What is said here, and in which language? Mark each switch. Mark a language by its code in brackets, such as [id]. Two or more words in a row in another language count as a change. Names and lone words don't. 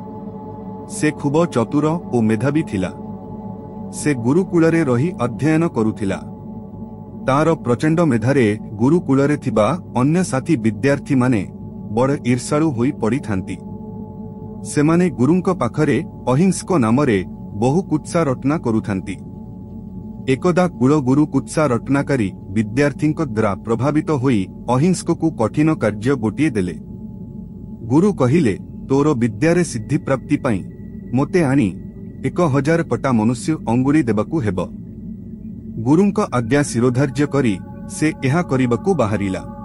[or] ସେ ଖୁବ ଚତୁର ଔର ମେଧାବୀ ଥିଲା। ସେ ଗୁରୁକୁଳ ରେ ରହି ଅଧ୍ୟୟନ କରୁଥିଲା। ତାର ପ୍ରଚଣ୍ଡ ମେଧାରେ ଗୁରୁକୁଳ ରେ ଥିବା ଅନ୍ୟ ସାଥୀ ବିଦ୍ୟାର୍ଥୀ ମାନେ ବଡ଼ ଈର୍ଷାଳୁ ହୋଇ ପଡ଼ିଥାନ୍ତି। ସେମାନେ ଗୁରୁଙ୍କ ପାଖରେ ଅହିଂସ୍କ ନାମରେ ବହୁ କୁତ୍ସା ରଟନା କରୁଥାନ୍ତି। ଏକଦା କୁଳ ଗୁରୁ କୁତ୍ସା ରଟନାକାରୀ ବିଦ୍ୟାର୍ଥୀଙ୍କ ଦ୍ୱାରା ପ୍ରଭାବିତ ହୋଇ ଅହିଂସ୍କକୁ କଠିନ କାର୍ଯ୍ୟ ଗୋଟିଏ ଦେଲେ। ଗୁରୁ କହିଲେ ତୋର ବିଦ୍ୟାରେ ସିଦ୍ଧି ପ୍ରାପ୍ତି ପାଇଁ ମୋତେ ଆଣି 1000 ପଟା ମନୁଷ୍ୟ ଅଙ୍ଗୁଳି ଦେବାକୁ ହେବ। ଗୁରୁଙ୍କ ଆଜ୍ଞା ଶିରୋଧାର୍ଯ୍ୟ କରି ସେ ଏହା କରିବାକୁ ବାହାରିଲା।